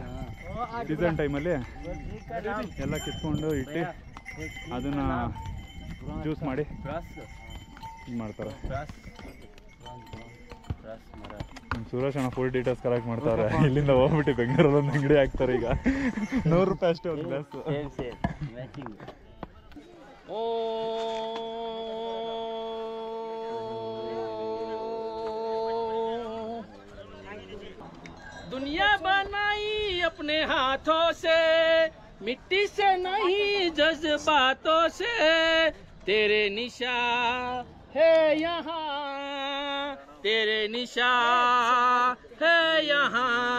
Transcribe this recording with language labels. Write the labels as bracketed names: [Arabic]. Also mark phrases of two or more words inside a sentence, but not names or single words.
[English] season timeಲ್ಲಿ [Kannada] ಎಲ್ಲ ಕಿತ್ಕೊಂಡು ಇಟ್ಟು ಅದನ್ನು ಜ್ಯೂಸ್ ಮಾಡಿ ಇದು ಮಾಡ್ತಾರೆ. ಸುರೇಶ್ ಅಣ್ಣ [English] full details collect [Kannada] ಮಾಡ್ತಾರೆ. ಇಲ್ಲಿಂದ ಹೋಗ್ಬಿಟ್ಟು ಬೆಂಗಳೂರಲ್ಲಿ ಒಂದು ಅಂಗಡಿ ಹಾಕ್ತಾರೆ. ಈಗ 100 ರೂಪಾಯಿ ಅಷ್ಟೇ ಒಂದು ಗ್ಲಾಸ್. [Hindi] दुनिया बनाई अपने हाथों से, मिट्टी से नहीं जज्बातों से, तेरे निशान है यहाँ, तेरे निशान है यहाँ.